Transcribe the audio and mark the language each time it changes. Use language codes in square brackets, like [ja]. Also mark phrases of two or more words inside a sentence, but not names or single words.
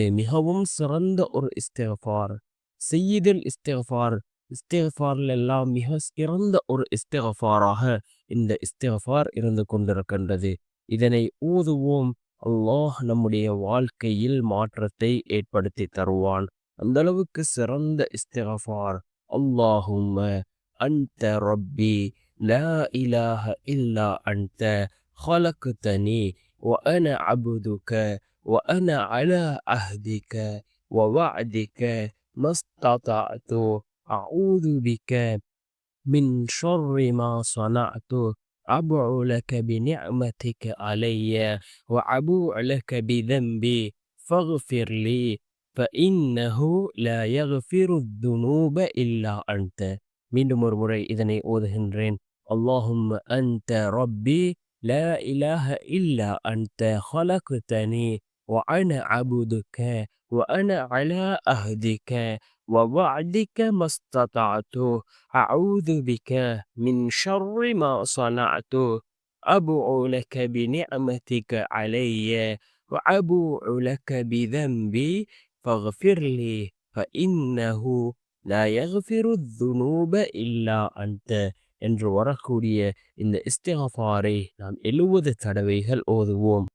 [ta] மிகவும் சிறந்த ஒரு இஸ்திக்ஃபார், [ar] سيد الاستغفار, [ta] இஸ்திக்ஃபாரில் எல்லாம் மிக சிறந்த ஒரு இஸ்திக்ஃபாராக இந்த இஸ்திக்ஃபார் இருந்து கொண்டிருக்கின்றது. இதனை ஊதுவோம். அல்லாஹ் நம்முடைய வாழ்க்கையில் மாற்றத்தை ஏற்படுத்தி தருவான். அந்த அளவுக்கு சிறந்த இஸ்திக்ஃபார். [ar] اللهم أنت ربي لا إله إلا أنت خلقتني وأنا عبدك وأنا على عهدك ووعدك ما استطعت أعوذ بك من شر ما صنعت أبوء لك بنعمتك علي وأبوء لك بذنبي فاغفر لي فإنه لا يغفر الذنوب إلا أنت. [ta] மீண்டும் ஒரு முறை இதனை ஓதுகின்றேன். [ar] اللهم أنت ربي لا إله إلا أنت خلقتني وأنا عبدك وأنا على عهدك ووعدك ما استطعت أعوذ بك من شر ما صنعت أبوء لك بنعمتك علي وأبوء لك بذنبي فاغفر لي فإنه لا يغفر الذنوب إلا أنت [ta] என்று வரக்கூடிய இந்த இஸ்திக்ஃபாரை நாம் 70 தடவைகள் ஓதுவோம்.